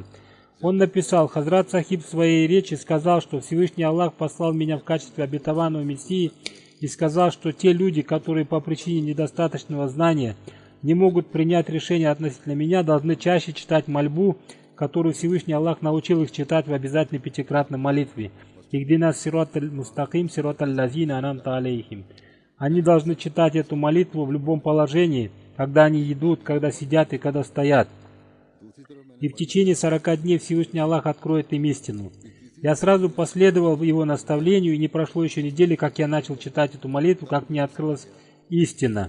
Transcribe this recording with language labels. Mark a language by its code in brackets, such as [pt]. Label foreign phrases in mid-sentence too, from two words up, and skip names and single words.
[ru] Он написал: Хазрат Сахиб в своей речи сказал, что Всевышний Аллах послал меня в качестве обетованного Мессии и сказал, что те люди, которые по причине недостаточного знания не могут принять решение относительно меня, должны чаще читать мольбу, которую Всевышний Аллах научил их читать в обязательной пятикратной молитве. [ar] «اهدنا الصراط المستقيم صراط الذين أنعمت عليهم». [ru] Они должны читать эту молитву в любом положении, когда они едут, когда сидят и когда стоят. И в течение 40 дней Всевышний Аллах откроет им истину. Я сразу последовал его наставлению, и не прошло еще недели, как я начал читать эту молитву, как мне открылась истина.